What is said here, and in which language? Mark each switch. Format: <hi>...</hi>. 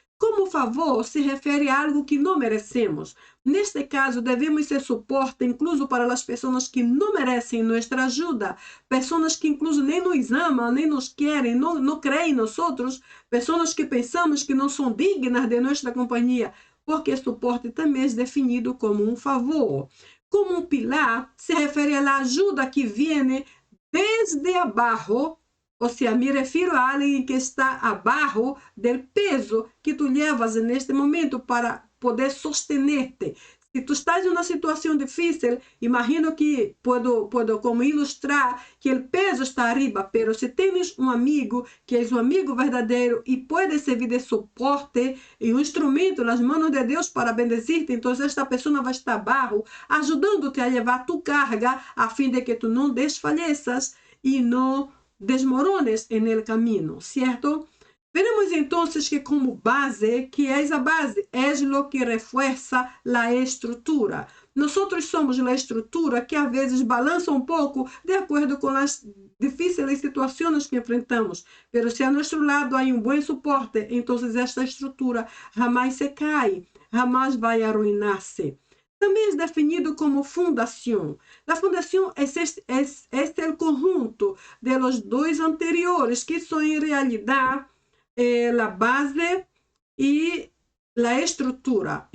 <pt>Como favor, se refere a algo que não merecemos. Neste caso, devemos ser suporte incluso para as pessoas que não merecem nossa ajuda, pessoas que incluso nem nos amam, nem nos querem, não creem em nós, pessoas que pensamos que não são dignas de nossa companhia, porque suporte também é definido como um favor.</pt> <es>como un pilar</es> <pt>se refere</pt> <es>a la ayuda que viene desde abajo, o sea, me refiero a alguien que está abajo del peso que tú llevas en este momento para poder sostenerte.</es> <pt>Se tu estás em uma situação difícil,</pt> <es>imagino que puedo</es> <pt>como ilustrar que o peso está arriba, pero se tens um amigo que é um amigo verdadeiro e pode servir de suporte e um instrumento nas mãos de Deus para bendecir-te, então esta pessoa vai estar abaixo, ajudando-te a levar tu carga, a fim de que tu não desfaleças e não desmorones</pt> <es>en el camino, ¿cierto? Veremos entonces que como base, que es a base, es lo que refuerza la estrutura. Nosotros somos la estrutura que a veces</es> <pt>balança um pouco de acordo com as difíceis situações que enfrentamos. Pero se a nosso lado há um bom suporte, então esta estrutura jamais se cai, jamais vai arruinar-se. Também é definido como fundação. A fundação é o conjunto de los dois anteriores, que são em realidade a base e a estrutura.</pt>